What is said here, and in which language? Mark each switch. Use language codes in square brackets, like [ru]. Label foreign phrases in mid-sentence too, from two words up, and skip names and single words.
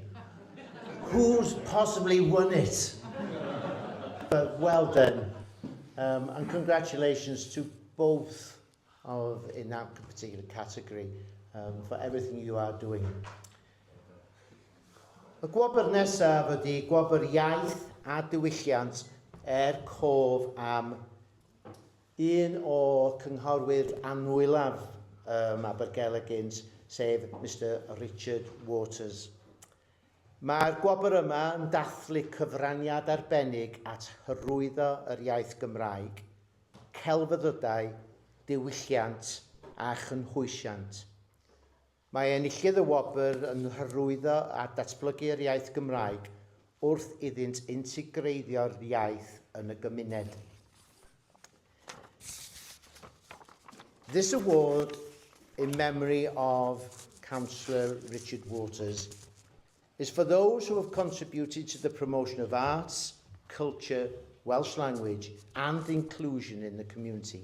[en] Who's possibly won it? But well done. And congratulations to both in that particular category for everything you are doing. [cy] Y gwobr nesaf ydy gwobr iaith a diwylliant cof am un o cynghorwyr anwylaf Abergele gynt, sef Mr Richard Waters. Mae'r gwobr yma yn dathlu cyfraniad arbennig at hyrwyddo yr iaith Gymraeg, celfyddydau, diwylliant a chynhwysiant. Mae enillydd y wobr yn hyrwyddo a datblygu'r iaith Gymraeg wrth iddynt integreiddio'r iaith yn y gymuned. [en] This award, in memory of Councillor Richard Waters, is for those who have contributed to the promotion of arts, culture, Welsh language and inclusion in the community.